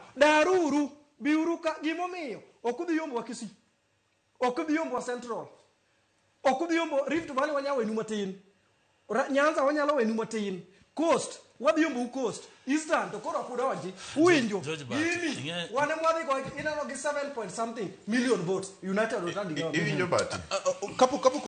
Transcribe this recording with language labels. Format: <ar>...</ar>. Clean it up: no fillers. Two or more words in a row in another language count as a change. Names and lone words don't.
<luo>Daruru, biuru ka gimomiyo. Ok udhi yombo wa Kisii. Ok udhi yombo wa Central. Ok udhi yombo Rift Valley wanyalo wenu matin. Nyanza wanyalo wenu matin. Coast, wadhi yombo Coast. Eastern to koro kudonji. Uwinjo. Gini wane mwadhi go ineno gi 7</luo> <en>point something million votes.</en> <luo>United Alternative Government. Iwinjo but Kapo</luo>